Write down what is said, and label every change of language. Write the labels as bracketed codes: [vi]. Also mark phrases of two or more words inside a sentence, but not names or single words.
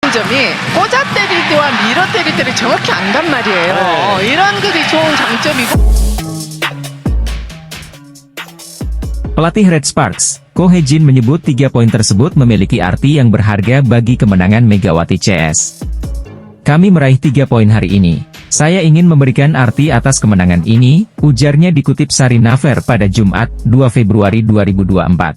[ko] 점이 꽂아 때릴 때와 밀어 때릴 때를 정확히 안단 말이에요. 네. 이런 것이 좋은 장점이고. [id] Pelatih Red Sparks, Ko Hee-jin menyebut 3 poin tersebut memiliki arti yang berharga bagi kemenangan Megawati CS. Kami meraih 3 poin hari ini. Saya ingin memberikan arti atas kemenangan ini, ujarnya dikutip Sari Naver pada Jumat, 2 Februari 2024.